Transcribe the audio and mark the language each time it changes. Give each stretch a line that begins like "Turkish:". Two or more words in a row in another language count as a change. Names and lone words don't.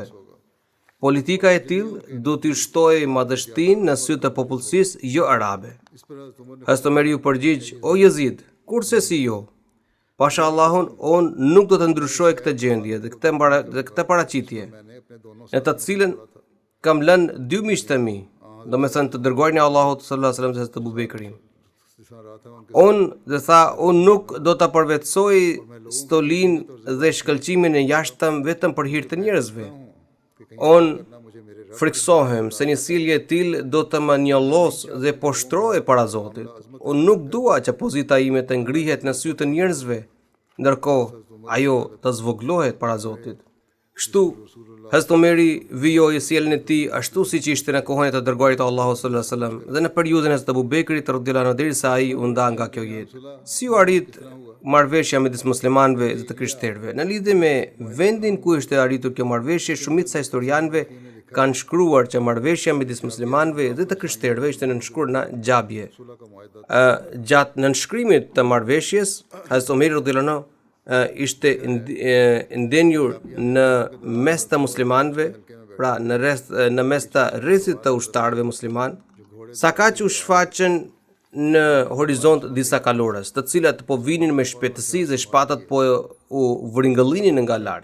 Albanian: Politika e tillë do t'i shtojë madhështinë në sy të popullsisë jo arabe."
Urdu: اس پر حضرت عمر نے
Albanian: Hazrat Omeri u përgjigj: "O Yazid, kurse si jo? Pasha Allahun, on nuk do të ndryshoj këtë gjendje dhe këtë paraqitje,
Urdu: میں نے اپنے دونوں
Albanian: në të cilën kam lënë dy miq të mi, domethënë të dërguarin e Allahut
Arabic: صلى الله عليه وسلم
Albanian: dhe Abu Bekrin.
Urdu: سنا رہا تھا ان کے
Albanian: Unë nuk do ta përvetësoj stolin dhe shkëlqimin e jashtëm vetëm për hir të njerëzve. Unë
Urdu: نہ مجھے میرے
Albanian: friksohem se një sjellje e tillë do të më njollos dhe poshtrohe para Zotit. Unë nuk dua që pozita ime të ngrihet në sy të njerëzve, ndërkohë ajo të zvoglohet para Zotit. Kështu, Hazrat Omeri vijoi sjelljen e tij ashtu siç ishte në kohën e të dërguarit të Allahut
Arabic: صلى الله عليه وسلم
Albanian: dhe në periudhën e Hazrat Abu Bekrit
Arabic: رضي الله عنه
Albanian: derisa ai u nda nga kjo jetë. Si u arrit marrëveshja midis muslimanëve dhe të krishterëve? Në lidhje me vendin ku ishte arritur kjo marrëveshje, shumica e historianëve kanë shkruar që marrëveshja midis muslimanëve dhe të krishterëve ishte nënshkruar në xhabie.
Urdu: کا معاہدہ
Albanian: Gjatë nënshkrimit të marrëveshjes, Hazrat Omeri
Arabic: رضي الله عنه
Albanian: ishte ndenjur në mes të muslimanëve, pra në mes të rrethit të ushtarëve musliman, saka që u shfaqën në horizont disa kalorës, të cilat po vinin me shpejtësi dhe shpatat po u vringëllinin nga larg.